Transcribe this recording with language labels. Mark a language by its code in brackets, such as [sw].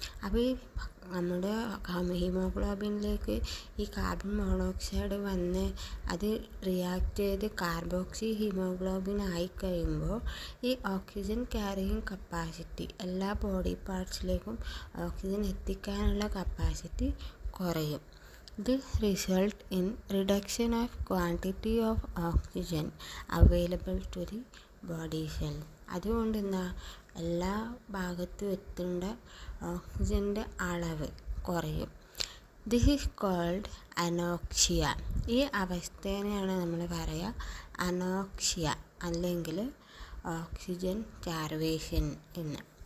[ml] അപ്പോൾ ഈ നമ്മുടെ ഹീമോഗ്ലോബിനിലേക്ക് ഈ കാർബൺ മോണോക്സൈഡ് വന്ന് അത് റിയാക്ട് ചെയ്ത് കാർബോക്സി ഹീമോഗ്ലോബിൻ ആയിക്കഴിയുമ്പോൾ ഈ ഓക്സിജൻ ക്യാരിയിങ് കപ്പാസിറ്റി, എല്ലാ ബോഡി പാർട്സിലേക്കും ഓക്സിജൻ എത്തിക്കാനുള്ള കപ്പാസിറ്റി കുറയും. [en] This result in reduction of quantity of oxygen available to the body cell. [ml] അതുകൊണ്ട് എന്താ, എല്ലാ ഭാഗത്തും എത്തേണ്ട ഓക്സിജൻ്റെ അളവ് കുറയും. [en] This is called anoxia. [ml] ഈ അവസ്ഥേനെയാണ് നമ്മൾ പറയുക അനോക്സിയ അല്ലെങ്കിൽ ഓക്സിജൻ സ്റ്റാർവേഷൻ എന്ന്.